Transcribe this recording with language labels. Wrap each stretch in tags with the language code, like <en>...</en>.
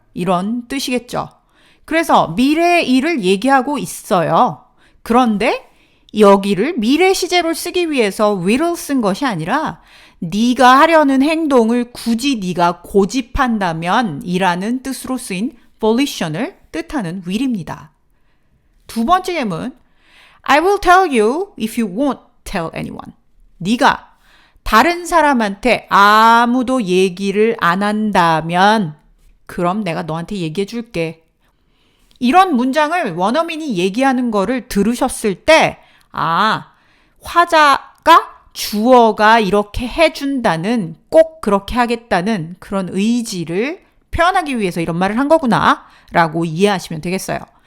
<ko>이런 뜻이겠죠. 그래서 미래의 일을 얘기하고 있어요. 그런데 여기를 미래 시제로 쓰기 위해서 will을 쓴 것이 아니라 네가 하려는 행동을 굳이 네가 고집한다면 이라는 뜻으로 쓰인 volition을 뜻하는 will입니다. 두 번째 예문</ko> <en>I will tell you if you won't tell anyone.</en> <ko>네가 다른 사람한테 아무도 얘기를 안 한다면 그럼 내가 너한테 얘기해 줄게. 이런 문장을 원어민이 얘기하는 거를 들으셨을 때 화자가 주어가 이렇게 해준다는 꼭 그렇게 하겠다는 그런 의지를 표현하기 위해서 이런 말을 한 거구나 라고 이해하시면 되겠어요.</ko>